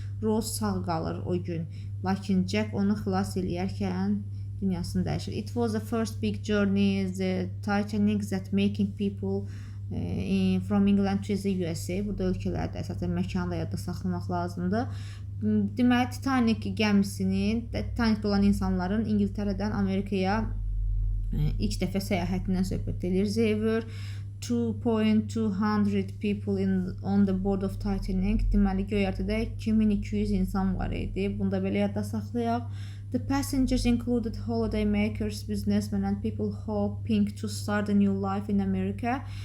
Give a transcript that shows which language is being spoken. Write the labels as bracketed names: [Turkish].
[Azerbaijani] Rose sağ qalır o gün, lakin Jack onu xilas eləyərkən dünyasını dəyişir. [English] It was the first big journey, the Titanic, that making people from England to the USA. [Azerbaijani] Burada ölkələrdə əsasən məkanı da yadda saxlamaq lazımdır. Deməli, Titanic gəmisinin, Titanicdə olan insanların İngiltərədən Amerikaya ilk dəfə səyahətindən söhbət edir. [English] There were 2,200 people on the board of Titanic. [Azerbaijani] Deməli, göyərtədə 2200 insan var idi. Bunu da belə yadda saxlayaq. [English] The passengers included holiday makers, businessmen and people hoping to start a new life in America.